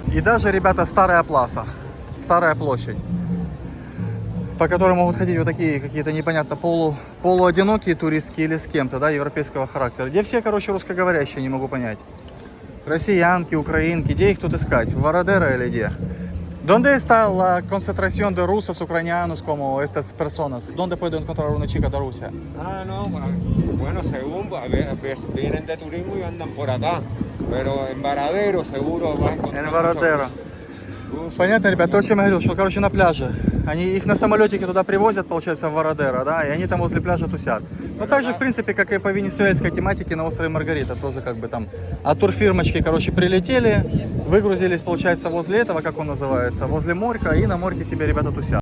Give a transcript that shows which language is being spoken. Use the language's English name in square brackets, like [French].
[Russian] И даже, ребята, старая пласа, старая площадь, по которой могут ходить вот такие какие-то непонятно полуодинокие туристки или с кем-то, да, европейского характера. Где все, короче, русскоговорящие, не могу понять. Россиянки, украинки, где их тут искать? В Varadero или где? [Spanish] ¿Dónde está la concentración de rusos ucranianos como estas personas? ¿Dónde puedo encontrar una chica de Rusia? No, bueno, según vienen de turismo y andan por acá, pero en Varadero seguro vas a encontrar. En Varadero. [Russian] Понятно, ребят, то, о чем я говорил, что, короче, на пляже. Они их на самолетике туда привозят, получается, в Вородеро, да, и они там возле пляжа тусят. Ну, так же, в принципе, как и по венесуэльской тематике на острове Маргарита, тоже как бы там от турфирмочки, короче, прилетели, выгрузились, получается, возле этого, как он называется, возле морька, и на морьке себе ребята тусят.